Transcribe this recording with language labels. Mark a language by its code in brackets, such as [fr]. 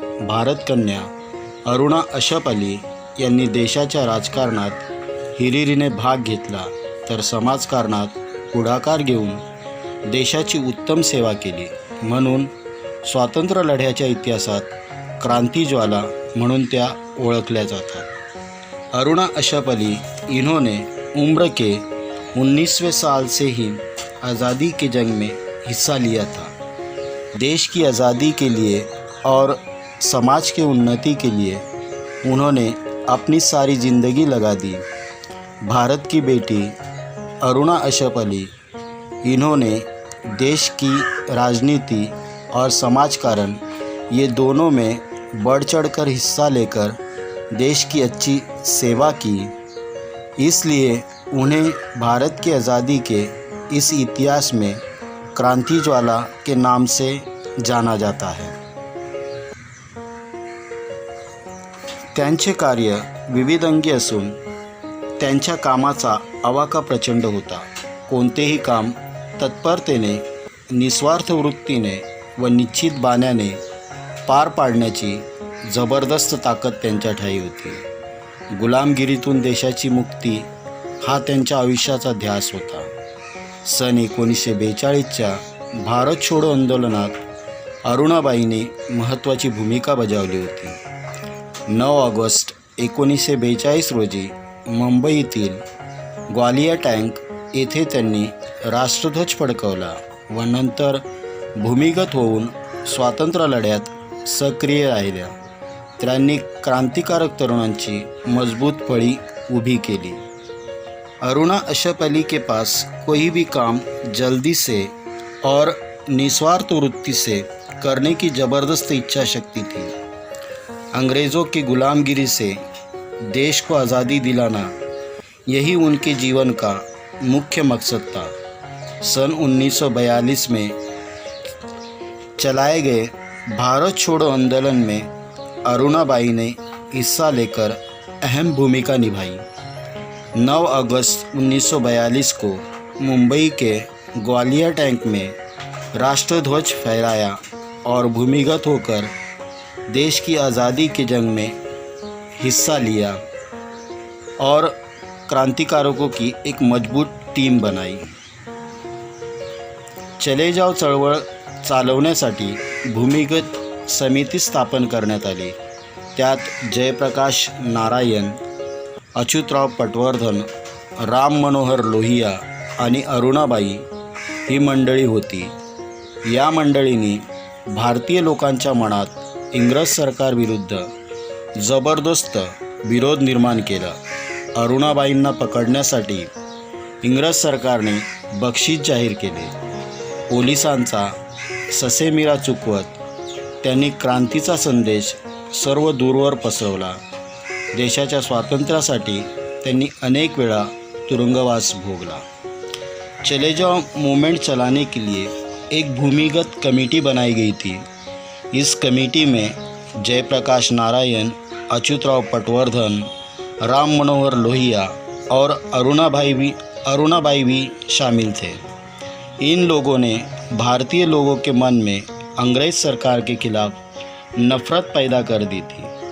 [mr] भारतकन्या अरुणा अशफअली यांनी देशाच्या राजकारणात हिरिरीने भाग घेतला, तर समाजकारणात पुढाकार घेऊन देशाची उत्तम सेवा केली. म्हणून स्वातंत्र्य लढ्याच्या इतिहासात क्रांतिज्वाला म्हणून त्या ओळखल्या जातात. [hi] अरुणा अशफअली इन्होंने उम्र के 19वें साल से ही आज़ादी के जंग में हिस्सा लिया था. देश की आज़ादी के लिए और समाज के उन्नति के लिए उन्होंने अपनी सारी ज़िंदगी लगा दी. भारत की बेटी अरुणा अशफअली इन्होंने देश की राजनीति और समाजकारण ये दोनों में बढ़ चढ़कर हिस्सा लेकर देश की अच्छी सेवा की. इसलिए उन्हें भारत की आज़ादी के इस इतिहास में क्रांतिज्वाला के नाम से जाना जाता है. [mr] त्यांचे कार्य विविधंगी असून त्यांच्या कामाचा आवाका प्रचंड होता. कोणतेही काम तत्परतेने, निस्वार्थ वृत्तीने व निश्चित बाण्याने पार पाडण्याची जबरदस्त ताकद त्यांच्या ठायी होती. गुलामगिरीतून देशाची मुक्ती हा त्यांच्या आयुष्याचा ध्यास होता. सन 1942च्या भारत छोडो आंदोलनात अरुणाबाईंनी महत्त्वाची भूमिका बजावली होती. 9 ऑगस्ट 1942 रोजी मुंबईतील ग्वालियर टँक येथे त्यांनी राष्ट्रध्वज फडकवला व नंतर भूमिगत होऊन स्वातंत्र्य लढ्यात सक्रिय राहिल्या. त्यांनी क्रांतिकारक तरुणांची मजबूत फळी उभी केली. [hi] अरुणा अशफअली के पास कोई भी काम जल्दी से और निस्वार्थ वृत्ति से करने की ज़बरदस्त इच्छा शक्ति थी. अंग्रेज़ों की गुलामगिरी से देश को आज़ादी दिलाना यही उनके जीवन का मुख्य मकसद था. सन 1942 में चलाए गए भारत छोड़ो आंदोलन में अरुणाबाई ने हिस्सा लेकर अहम भूमिका निभाई. 9 अगस्त 1942 को मुंबई के ग्वालियर टैंक में राष्ट्रध्वज फहराया और भूमिगत होकर देश की आज़ादी के जंग में हिस्सा लिया और क्रांतिकारकों की एक मजबूत टीम बनाई. [mr] चले जाव चळवळ चालवण्यासाठी भूमिगत समिती स्थापन करण्यात आली. त्यात जयप्रकाश नारायण, अच्युतराव पटवर्धन, राम मनोहर लोहिया आणि अरुणाबाई ही मंडळी होती. या मंडळींनी भारतीय लोकांच्या मनात इंग्रज सरकारविरुद्ध जबरदस्त विरोध निर्माण केला. अरुणाबाईंना पकडण्यासाठी इंग्रज सरकारने बक्षीस जाहीर केले. पोलिसांचा ससेमिरा चुकवत त्यांनी क्रांतीचा संदेश सर्व दूरवर पसरवला. देशाच्या स्वातंत्र्यासाठी त्यांनी अनेक वेळा तुरुंगवास भोगला. [hi] चले जाओ मूवमेंट चलाने के लिए एक भूमिगत कमेटी बनाई गई थी। इस कमेटी में जयप्रकाश नारायण, अच्युतराव पटवर्धन, राम मनोहर लोहिया और अरुणाबाई भी शामिल थे। इन लोगों ने भारतीय लोगों के मन में अंग्रेज़ सरकार के खिलाफ नफ़रत पैदा कर दी थी।